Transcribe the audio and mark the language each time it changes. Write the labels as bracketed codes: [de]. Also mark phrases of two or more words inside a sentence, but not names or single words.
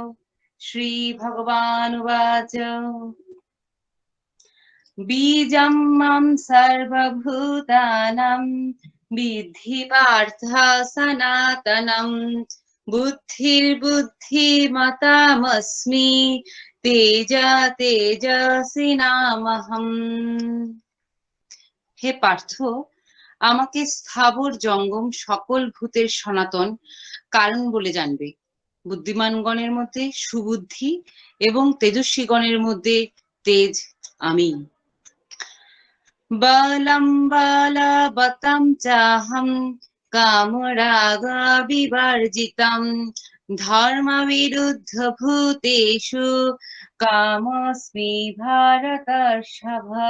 [sa] श्रीभगवानुवाच बीजं मां सर्वभूतानां विद्धि पार्थ सनातनं बुद्धिर्बुद्धिमतामस्मि तेज तेजस्विनामहम्। [bn] হে পার্থ, আমাকে স্থাবর জঙ্গম সকল ভূতের সনাতন কারণ বলে জানবে। বুদ্ধিমানগণের মধ্যে সুবুদ্ধি এবং তেজস্বীগণের মধ্যে তেজ আমি। [sa] বলম বলবতম চাহম কামরাগ বিবর্জিতম ধর্মবিরুদ্ধ ভূতেষু কামস্মি ভারতর্ষভ।